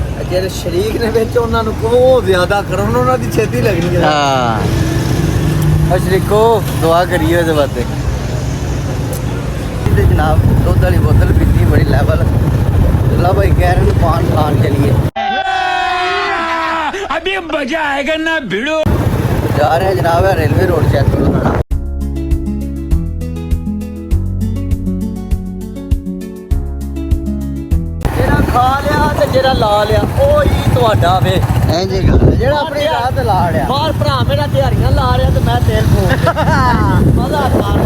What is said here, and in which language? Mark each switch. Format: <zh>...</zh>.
<pa>ਜਿਹੜੇ ਸ਼ਰੀਕ ਨੇ ਵਿੱਚ ਉਹਨਾਂ ਨੂੰ ਕਹੋ ਜ਼ਿਆਦਾ ਕਰਨ, ਉਹਨਾਂ ਦੀ ਛੇਤੀ ਲੱਗਣੀ ਹੈ। ਹਾਂ ਅਸ਼ਰੀਕੋ ਦੁਆ ਕਰਿਓ ਇਹਦੇ ਵਾਸਤੇ। ਤੇ ਜਨਾਬ ਦੁੱਧ ਵਾਲੀ ਬੋਤਲ ਪੀਤੀ ਬੜੀ ਲੈਵਲ। ਅਬਦੁੱਲਾ ਭਾਈ ਕਹਿ ਰਹੇ ਨੇ ਪਾन खान के लिए</pa> <hi>अभी मजा आएगा ना भिड़ो। जा रहे हैं जनाब रेलवे रोड चेक करो थोड़ा।</hi> <pa>ਜਿਹੜਾ ਖਾ ਲਿਆ ਤੇ ਜਿਹੜਾ ਲਾ ਲਿਆ ਉਹ ਹੀ ਤੁਹਾਡਾ ਵੇ। ਐਂ ਜੀ ਗੱਲ ਹੈ। ਜਿਹੜਾ ਆਪਣੀ ਰਾਹ ਤੇ ਲਾ ਰਿਹਾ ਬਾਹਰ ਭਰਾ ਮੇਰਾ ਦਿਹਾੜੀਆਂ ਲਾ ਰਿਹਾ ਤੇ ਮੈਂ ਤੇਲ ਫੂਕ ਮਜ਼ਾ ਕਰ</pa>